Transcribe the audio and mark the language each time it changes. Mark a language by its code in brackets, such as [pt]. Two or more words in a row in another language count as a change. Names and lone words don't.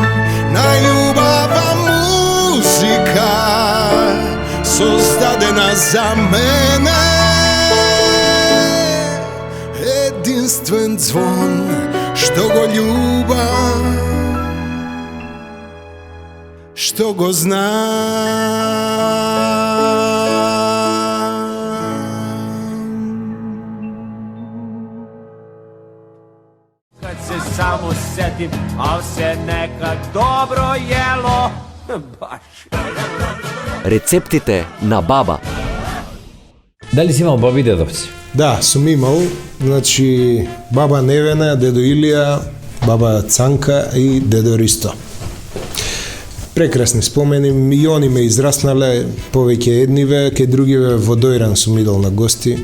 [mk] Најубава музика, создадена за мене, единствен звон, што го љубам, што го [sr] Kad se samo setim, al se nekad dobro jelo, baš. [mk] Рецептите на баба. Дали си имал баби и дедовци? Да, сум имал, значи баба Невена, дедо Илија, баба Цанка и дедо Ристо. Прекрасни спомени, и они ме израснале, повеќе едниве, ке другиве во Дојран сум идол на гости.